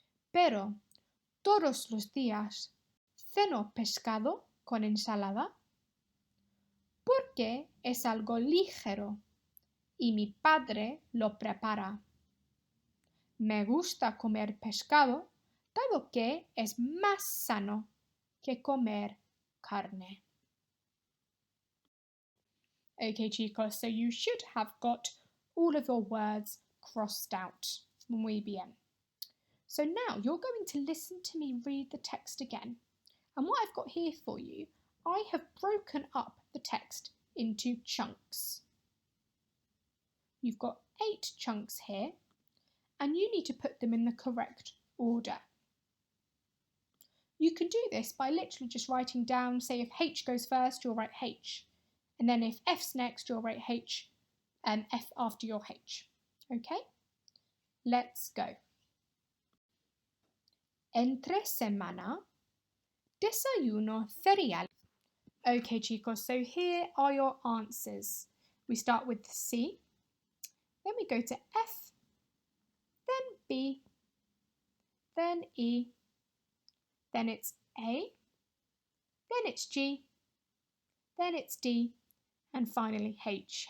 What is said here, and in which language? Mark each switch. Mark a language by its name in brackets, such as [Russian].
[Spanish] Pero todos los días ceno pescado con ensalada porque es algo ligero y mi padre lo prepara. Me gusta comer pescado dado que es más sano que comer carne. [English] Okay, chicos, so you should have got all of your words crossed out. Muy bien. So now you're going to listen to me read the text again. And what I've got here for you, I have broken up the text into chunks. You've got 8 chunks here, and you need to put them in the correct order. You can do this by literally just writing down, say if H goes first, you'll write H. And then if F's next, you'll write H and F after your H. Okay? Let's go. [Spanish] Entre semana, desayuno cereal. [English] Okay, chicos, so here are your answers. We start with C, then we go to F, then B, then E, then it's A, then it's G, then it's D, and finally H.